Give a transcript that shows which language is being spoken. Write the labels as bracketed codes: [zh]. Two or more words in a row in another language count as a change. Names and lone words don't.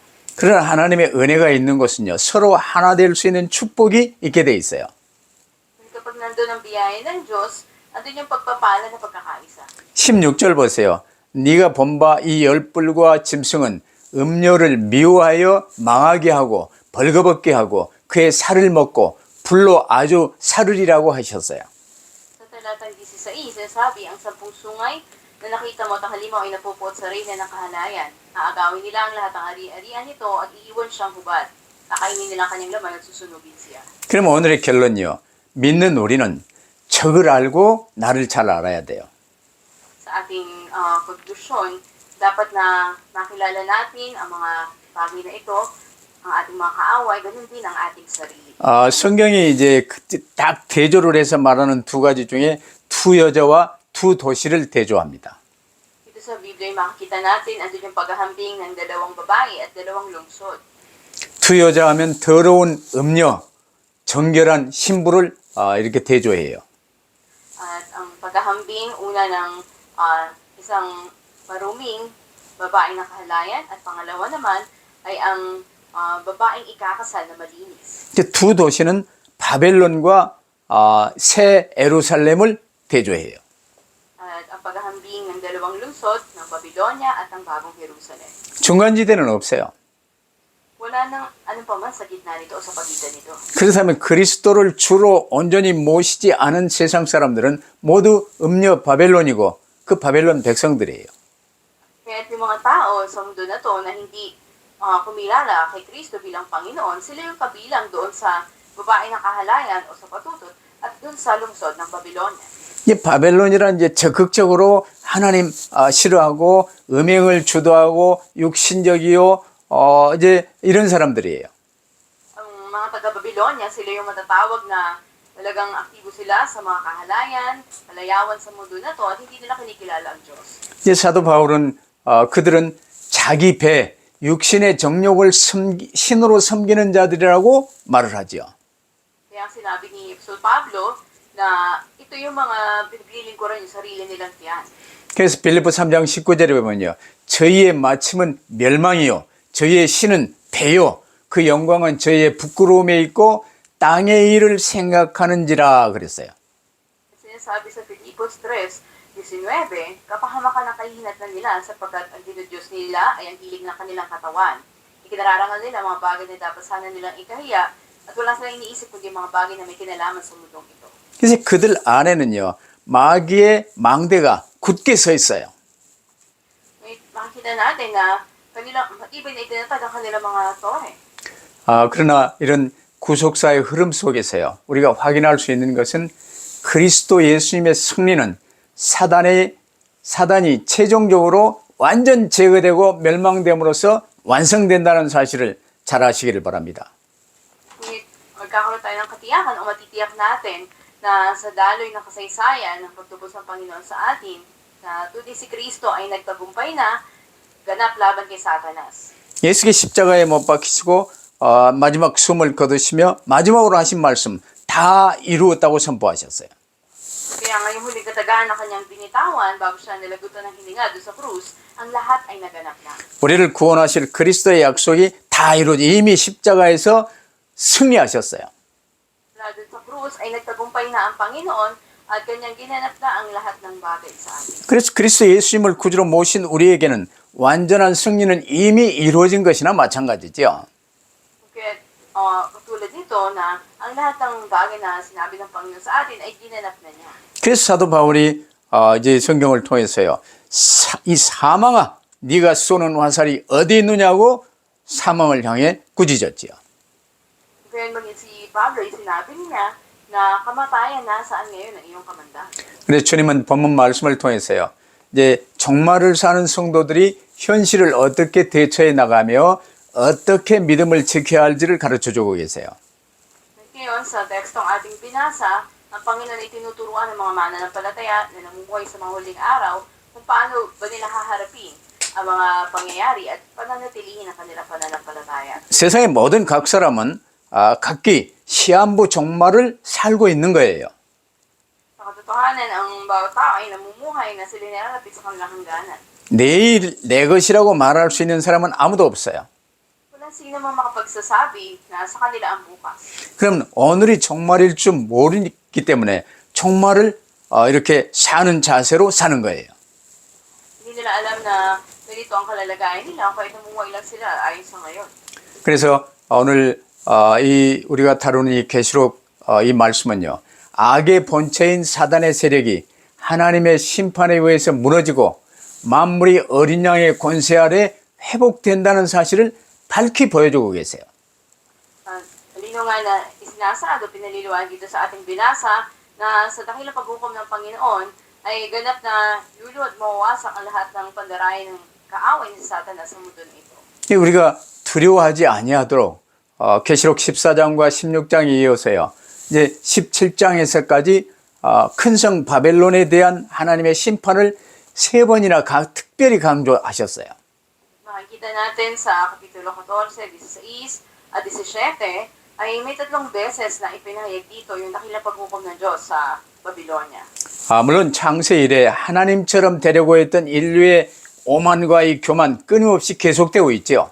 [ko] 그러나 하나님의 은혜가 있는 곳은요 서로 하나 될 수 있는 축복이 있게 돼 있어요. [tl] Kapag nandun ang biyaya ng Diyos, andun yung pagpapala na pagkakaisa. [ko] 16절 보세요. 네가 본 바 이 열불과 짐승은 음료를 미워하여 망하게 하고 벌거벗게 하고 그의 살을 먹고 불로 아주 사르리라고 하셨어요. [tl] Sa talatang 16, sinasabi, ang 10 sungay na nakita mo at ang halimaw ay napupuot sa reyna ng kahalayan. Aagawin nila ang lahat ng ari-arian nito at iiwan siyang hubad. Kakainin nila ang kanyang laman at susunugin siya. [ko] 그럼 오늘의 결론이요. 믿는 우리는 적을 알고 나를 잘 알아야 돼요. [tl] Sa ating konklusyon, dapat na makilala natin ang mga bagay na ito, ang ating mga kaaway, ganun din ang ating sarili. [ko] 성경이 이제 딱 대조를 해서 말하는 두 가지 중에 두 여자와 두 도시를 대조합니다. [tl] Dito sa Biblia, makikita natin, andun yung paghahambing ng dalawang babae at dalawang lungsod. [ko] 두 여자 하면 더러운 음녀, 정결한 신부를 이렇게 대조해요. [tl] At ang paghahambing, una ng isang maruming babaeng nakahalayan at pangalawa naman ay ang babaeng ikakasal na malinis. [ko] 두 도시는 바벨론과 새 에루살렘을 대조해요. [tl] At ang paghahambing ng dalawang lungsod ng Babylonia at ang bagong Jerusalem. [ko] 중간지대는 없어요. [tl] Wala nang anong paman sa gitna nito o sa pagitan nito. [ko] 그렇다면 그리스도를 주로 온전히 모시지 않은 세상 사람들은 모두 음녀 바벨론이고 그 바벨론 백성들이에요. [tl] Kaya yung mga tao sa mundo na to na hindi kumilala kay Kristo bilang Panginoon, sila yung kabilang doon sa babae ng kahalayan o sa patutot at dun sa lungsod ng Babylonia. [ko] 이 바벨론이란 이제 적극적으로 하나님 싫어하고 음행을 주도하고 육신적이요 이제 이런 사람들이에요. [tl] Ang mga taga-Babylonia, sila yung matatawag na talagang aktibo sila sa mga kahalayan, palayawan sa mundo na to at hindi nila kinikilala ang Diyos. [ko] 이제 사도 바울은 그들은 자기 배 육신의 정욕을 신으로 섬기는 자들이라고 말을 하죠. [tl] Kaya ang sinabi ni Apostol Pablo na ito yung mga pinaglilingkuran yung sarili nilang tiyan. [ko] 그래서 빌립보 3장 19절에 보면요. 저희의 마침은 멸망이요. 저희의 신은 배요. 그 영광은 저희의 부끄러움에 있고 땅의 일을 생각하는지라 그랬어요. [tl] Sinasabi sa Filipos 3:19, kapahamakan ang kahihinatnan nila sapagkat ang dinudiyos nila ay ang hilig ng kanilang katawan. Ikinararangal nila mga bagay na dapat sana nilang ikahiya at wala silang iniisip kundi mga bagay na may kinalaman sa mundong ito. [ko] 그래서 그들 안에는요. 마귀의 망대가 굳게 서 있어요. [tl] Makikita natin na kanilang, matibay na itinatag ang kanilang mga tore. [ko] 그러나 이런 구속사의 흐름 속에서요. 우리가 확인할 수 있는 것은 그리스도 예수님의 승리는 사단이 최종적으로 완전 제거되고 멸망됨으로써 완성된다는 사실을 잘 아시기를 바랍니다. [tl] Ngunit magkakaroon tayo ng katiyakan o matitiyak natin na sa daloy ng kasaysayan ng pagtubos ng Panginoon sa atin, na tuloy si Kristo ay nagtagumpay na ganap laban kay Satanas. [ko] 예수께 십자가에 못 박히시고 마지막 숨을 거두시며 마지막으로 하신 말씀 다 이루었다고 선포하셨어요. [tl] Kaya ngayong huling katagaan na kanyang binitawan bago siya nilagutan ng hininga doon sa krus, ang lahat ay naganap na. [ko] 우리를 구원하실 그리스도의 약속이 다 이루어져 이미 십자가에서 승리하셨어요. [tl] Doon sa krus ay nagtagumpay na ang Panginoon at kanyang ginanap na ang lahat ng bagay sa atin. [ko] 그래서 그리스도 예수님을 구주로 모신 우리에게는 완전한 승리는 이미 이루어진 것이나 마찬가지죠. [tl] Kaya katulad nito na ang lahat ng bagay na sinabi ng Panginoon sa atin ay ginanap na niya. [ko] 그래서 사도 바울이 이제 성경을 통해서요. 이 사망아 네가 쏘는 화살이 어디 있느냐고 사망을 향해 꾸짖었지요. [tl] Kaya maging si Pablo ay sinabi niya na kamatayan nasaan ngayon ang iyong kamanda. [ko] 그래서 주님은 본문 말씀을 통해서요. 이제 종말을 사는 성도들이 현실을 어떻게 대처해 나가며 어떻게 믿음을 지켜야 할지를 가르쳐 주고 계세요. [tl] Ngayon sa tekstong ating binasa, ang Panginoon ay tinuturuan ng mga mananampalataya na namumuhay sa mga huling araw kung paano ba nila haharapin ang mga pangyayari at pananatilihin ang kanilang pananampalataya. [ko] 세상의 모든 각 사람은 각기 시한부 종말을 살고 있는 거예요. [tl] Sa katotohanan, ang bawat tao ay namumuhay na sila nilalapit sa kanilang hangganan. [ko] 내일 내 것이라고 말할 수 있는 사람은 아무도 없어요. [tl] Walang sino mang makapagsasabi na sa kanila ang bukas. [ko] 그럼 오늘이 종말일 줄 모르기 때문에 종말을 이렇게 사는 자세로 사는 거예요. [tl] Hindi nila alam na ganito ang kalalagayan nila kahit namumuhay lang sila ayon sa ngayon. [ko] 그래서 오늘 이 우리가 다루는 이 계시록 이 말씀은요. 악의 본체인 사단의 세력이 하나님의 심판에 의해서 무너지고 만물이 어린 양의 권세 아래 회복된다는 사실을 밝히 보여주고 계세요. [tl] Halino nga na isinasado, pinaliliwanag dito sa ating binasa na sa dakilang paghukom ng Panginoon ay ganap na luluhod mawawasak ang lahat ng pandarayan ng kaaway ni Satanas sa mundo nito. [ko] 우리가 두려워하지 아니하도록 계시록 14장과 16장에 이어서요. 이제 17장에서까지 큰 성 바벨론에 대한 하나님의 심판을 세 번이나 특별히 강조하셨어요. [tl] Makikita natin sa Kapitulo 14, 16 at 17 ay may 3 beses na ipinahayag dito yung dakilang paghukom ng Diyos sa Babylonia. [ko] 물론 창세 이래 하나님처럼 되려고 했던 인류의 오만과 이 교만 끊임없이 계속되고 있죠.